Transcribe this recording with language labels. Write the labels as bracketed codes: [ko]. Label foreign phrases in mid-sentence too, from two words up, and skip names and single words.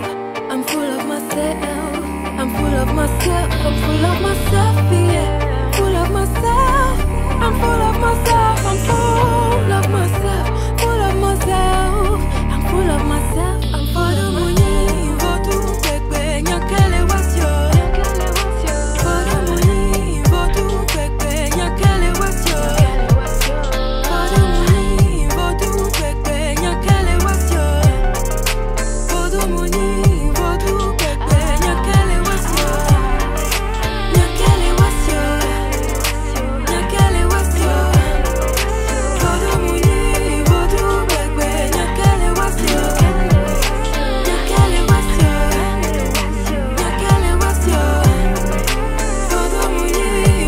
[en] I'm full of myself. I'm full of myself. I'm full of myself. Yeah. Full of myself. I'm full of myself. I'm full of myself. Full of myself. I'm full of myself. I'm full of money. [kam] Votu pepe nyakele wasyo. [en] Full of money. [kam] Votu pepe nyakele wasyo. [en] Full of money. [kam] Votu pepe nyakele wasyo. [en] Full of money. [kam] Votu pepe nyakele wasyo. Nyakele wasyo. Nyakele wasyo. [en] Full of money. [kam] Votu pepe nyakele wasyo. Nyakele wasyo. Nyakele wasyo. [en] Full of money.